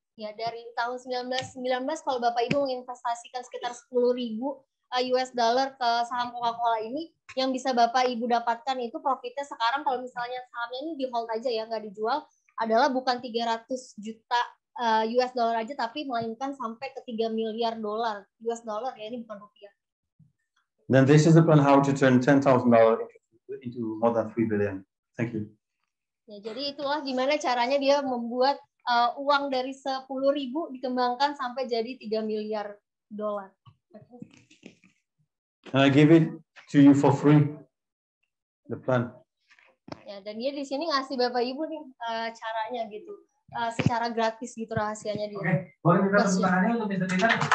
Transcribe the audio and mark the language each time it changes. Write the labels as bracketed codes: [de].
[id] Ya, dari tahun 1919 kalau Bapak Ibu menginvestasikan sekitar $10.000 ke saham Coca-Cola ini, yang bisa Bapak Ibu dapatkan itu profitnya sekarang kalau misalnya sahamnya ini di hold aja ya, nggak dijual, adalah bukan 300 juta US dollar aja, tapi melainkan sampai ke $3 miliar US dollar ya, ini bukan rupiah. [en] Then this is the plan how to turn $10,000 into more than 3 billion. Thank you. [id] Ya, jadi itulah gimana caranya dia membuat uang dari 10.000 dikembangkan sampai jadi 3 miliar dolar. [en] And I give it to you for free. The plan. [id] Ya, dan dia di sini ngasih Bapak Ibu nih caranya gitu. Secara gratis gitu rahasianya dia. Oke, boleh minta tepuk tangannya untuk Mr. Peter?